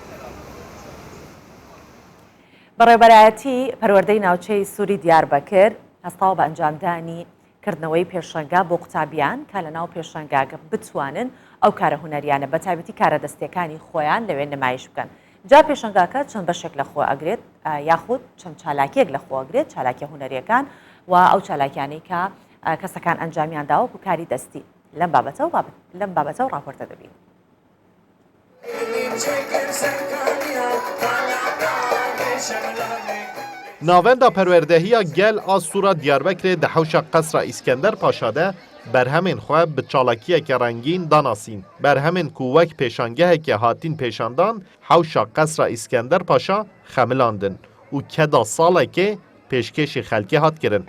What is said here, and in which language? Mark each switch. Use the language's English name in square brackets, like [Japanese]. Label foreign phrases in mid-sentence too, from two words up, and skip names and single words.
[Central Kurdish] بەڕێوەبەرایەتی پەروەردەی ناوچەی سووری دیاربەکر هەستاوە بە ئەنجامدانی کردنەوەی پێشەنگا بۆ قوتابیان کە لە ناو پێشەنگاگە بتوانن ئەو کارە هوەریانە بە تایبەتی کارە دەستیەکانی خۆیان لەوێ نمایش بکەن. جا پێشەنگاکە چەند بەشێک لە خۆ ئەگرێت یاخود چەند چالاکیەک لە خۆ ئەگرێت، چالاکی هوەریەکان و ئەو چالاکیانەی کە کەسەکان ئەنجامیان داوە و کاری دەستی لەم بابەتە و راپۆرتە دەبین. [Kurdish] Navenda perwerdehiya gel a Sûra Diyarbekirê di hewşa Qesra İskender Paşa de berhemên xwe bi çalakiyeke rengîn danasîn. Berhemên ku wek pêşangeheke hatin pêşandan hewşa Qesra İskender Paşa xemilandin û keda salekê pêşkêşî xelkê hat kirin.